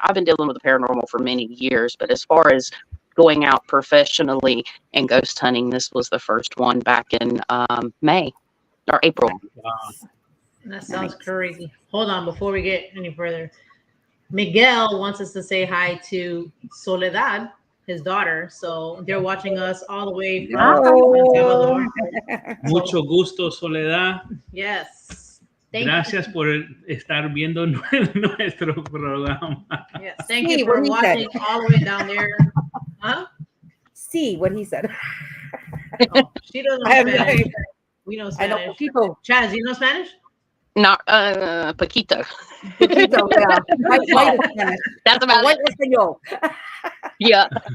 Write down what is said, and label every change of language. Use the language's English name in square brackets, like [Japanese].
[English] I've been dealing with the paranormal for many years, but as far as going out professionally and ghost hunting, this was the first one back in May or April. Wow. That sounds crazy. Hold on, before we get any further, Miguel wants us to say hi to Soledad, his daughter. So they're watching us all the way from El Salvador. [Spanish] Mucho gusto, Soledad. [English] Yes. [Spanish] Gracias por estar viendo nuestro programa. [English] Yes. Thank you for watching all the way down there. Huh? See what he said. Oh, she doesn't know Spanish. We know Spanish. I know people. Chaz, you know Spanish? Not Paquito. Poquito, yeah. That's about it. Yeah.